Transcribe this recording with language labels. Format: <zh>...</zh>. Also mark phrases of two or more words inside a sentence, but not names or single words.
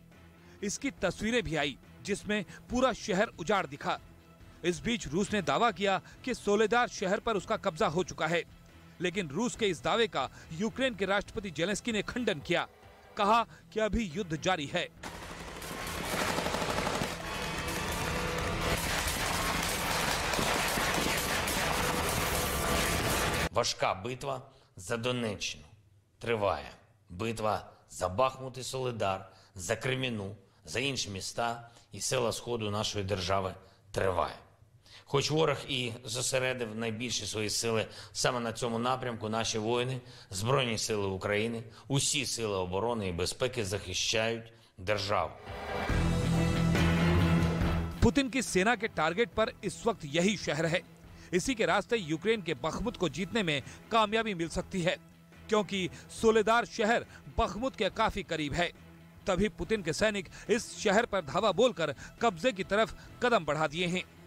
<hi>इसकी तस्वीरें भी आई जिसमें पूरा शहर उजाड़ दिखा। इस बीच रूस ने दावा किया कि सोलेदार शहर पर उसका कब्जा हो चुका है, लेकिन रूस के इस दावे का यूक्रेन के राष्ट्रपति जेलेंस्की ने खंडन किया। कहा कि अभी युद्ध जारी है।</hi> <uk>Важка битва за Донеччину триває. Битва за Бахмут і Солидар, за Креміну, за інші міста і села Сходу нашої держави триває. Хоч ворог і зосередив найбільші свої сили саме на цьому напрямку, наші воїни, Збройні сили України, усі сили оборони і безпеки захищають державу.</uk> <hi>पुतिन की सेना के टारगेट पर इस वक्त यही शहर है। इसी के रास्ते यूक्रेन के बखमुत को जीतने में कामयाबी मिल सकती है, क्योंकि सोलेदार शहर बखमुत के काफी करीब है। तभी पुतिन के सैनिक इस शहर पर धावा बोलकर कब्जे की तरफ कदम बढ़ा दिए हैं।</hi>